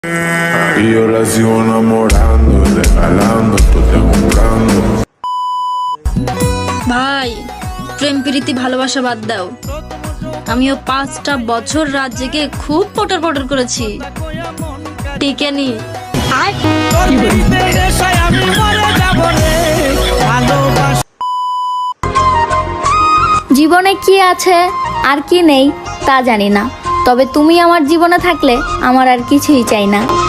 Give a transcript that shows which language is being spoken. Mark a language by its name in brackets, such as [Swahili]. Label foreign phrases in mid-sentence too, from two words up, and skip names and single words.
[Spanish] Y yo la sigo enamorando, regalando, te comprando. [Bangla] ভাই, প্রেম প্রীতি ভালোবাসা বাদ দাও। আমিও 5টা বছর রাত জেগে খুব পটর পটর করেছি, টিকে নি। জীবনে কি আছে আর কি নেই তা জানি না, তবে তুমি আমার জীবনে থাকলে আমার আর কিছুই চাই না।